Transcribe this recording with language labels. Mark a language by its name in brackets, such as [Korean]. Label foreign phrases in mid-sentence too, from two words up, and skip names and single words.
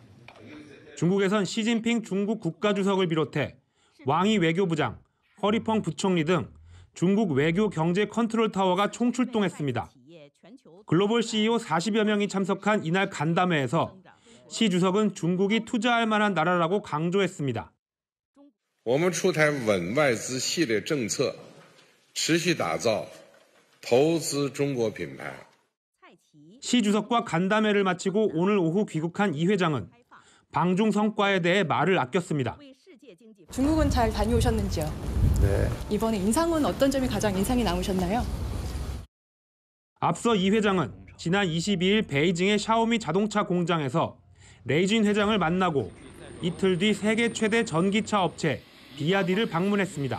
[Korean] 중국에선 시진핑 중국 국가주석을 비롯해 왕이 외교부장, 허리펑 부총리 등 중국 외교 경제 컨트롤 타워가 총출동했습니다. 글로벌 CEO 40여 명이 참석한 이날 간담회에서 시 주석은 중국이 투자할 만한 나라라고 강조했습니다. [Chinese] 我们出台稳外资系列政策，持续打造投资中国品牌。 [Korean] 시 주석과 간담회를 마치고 오늘 오후 귀국한 이 회장은 방중 성과에 대해 말을 아꼈습니다. 중국은 잘 다녀오셨는지요? 네. 이번에 인상은 어떤 점이 가장 인상이 남으셨나요? 앞서 이 회장은 지난 22일 베이징의 샤오미 자동차 공장에서 레이진 회장을 만나고 이틀 뒤 세계 최대 전기차 업체 비아디를 방문했습니다.